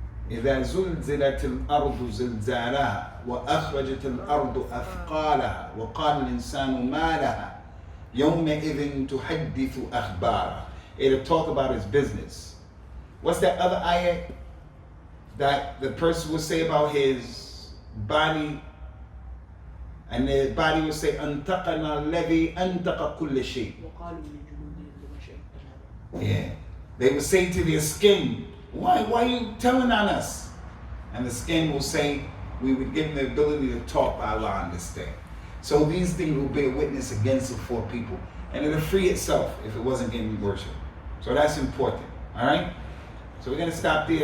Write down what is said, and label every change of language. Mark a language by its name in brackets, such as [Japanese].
[Arabic] إذا زلزلت الأرض زلزالها وأخرجت الأرض أثقالها وقال الإنسان ما لها يومئذ تحدث أخبارها. [English] It'll talk about his business. What's that other ayah that the person will say about his body? And the body will say [Arabic] أنطقنا الذي أنطق كل شيء. وقالوا لجلودهم لما شهدتم عليهم. [English] Yeah. They will say to their skin, why are you telling on us? And the skin will say, we would give them the ability to talk by Allah on this day. So these things will bear witness against it for people. And it'll free itself if it wasn't getting worship. So that's important. All right? So we're going to stop there.